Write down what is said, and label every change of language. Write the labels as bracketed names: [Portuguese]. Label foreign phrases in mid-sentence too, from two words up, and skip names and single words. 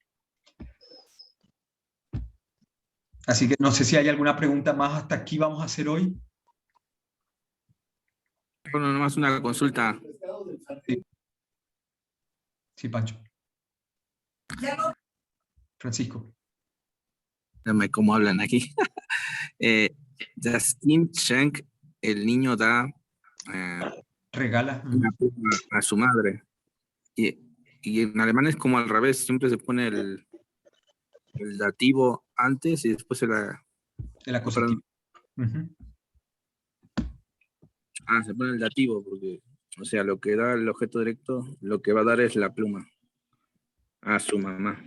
[Spanish] Así que no sé si hay alguna pregunta más hasta aquí vamos a hacer hoy. Bueno, nomás una consulta. Sí, Pancho. Francisco. Dígame cómo hablan aquí. [German] Das Kind schenkt, [Spanish] el niño da regala una pluma a su madre. Y en alemán es como al revés, siempre se pone el dativo antes y después el acusativo. Se pone el dativo porque, o sea, lo que da el objeto directo, lo que va a dar es la pluma a su mamá.